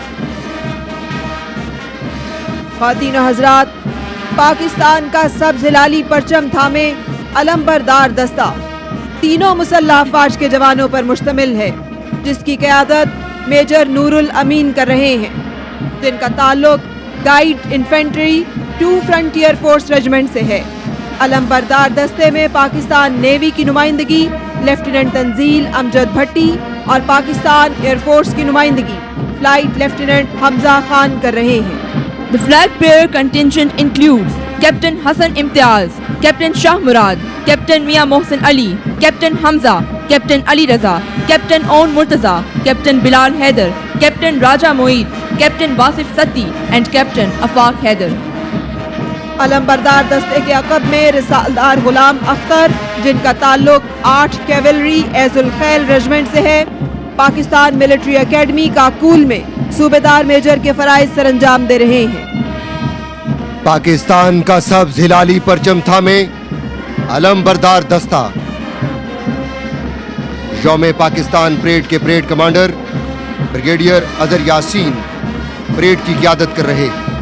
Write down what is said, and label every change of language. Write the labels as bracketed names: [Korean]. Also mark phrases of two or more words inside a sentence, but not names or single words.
[Urdu] خواتین و حضرات، پاکستان کا سبز ہلالی پرچم تھامے علم بردار دستہ تینوں مسلح افواج کے جوانوں پر مشتمل ہے، جس کی قیادت میجر نور الامین کر رہے ہیں، جن کا تعلق گائیڈ انفینٹری 2 فرنٹیئر فورس ریجمنٹ سے ہے. علم بردار دستے میں پاکستان نیوی کی نمائندگی لیفٹیننٹ تنزیل امجد بھٹی اور پاکستان ایئر فورس کی نمائندگی [English] flight lieutenant [Urdu] حمزہ خان کر رہے ہیں. [English] The flag bearer contingent includes Captain Hassan Imtiaz, Captain Shah Murad, Captain Mia Mohsen Ali, Captain Hamza, Captain Ali Raza, Captain Aun Murtaza, Captain Bilal Haider, Captain Raja Moeed, Captain Wasif Satti and Captain Afaq Haider. [Urdu] علم بردار دستے کے عقب میں رسالدار غلام اختر، جن کا تعلق 8 کیولری ایز الخیل ریجمنٹ سے ہے، پاکستان ملٹری اکیڈمی کاکول میں صوبیدار میجر کے فرائض سر انجام دے رہے ہیں. پاکستان کا سبز ہلالی پرچم تھامے علم بردار دستہ یوم پاکستان پریڈ کے [English] parade commander [Urdu] بریگیڈیئر اظہر یاسین پریڈ کی قیادت کر رہے.